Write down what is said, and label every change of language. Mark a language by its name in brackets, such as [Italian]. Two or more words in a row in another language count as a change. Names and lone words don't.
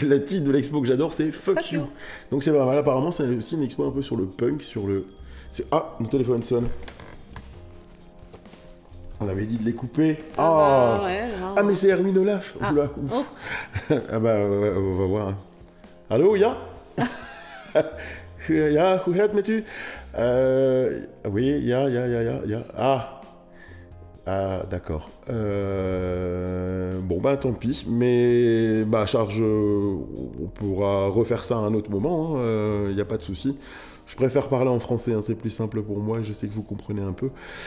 [French] Le titre de l'expo que j'adore, c'est Fuck You. Donc c'est vraiment, apparemment, c'est aussi une expo un peu sur le punk, sur le... Ah, mon téléphone sonne. On avait dit de les couper. Ah, mais c'est Erwin Olaf. Ah, ah bah, on va voir. Allô, [Dutch] ja? Ja, hoe gaat het met u? [French] Oui, ja. Ah, d'accord. Bon, bah tant pis. Mais, bah, charge, on pourra refaire ça à un autre moment. Il n'y a pas de souci. Je préfère parler en français, hein, c'est plus simple pour moi, je sais que vous comprenez un peu.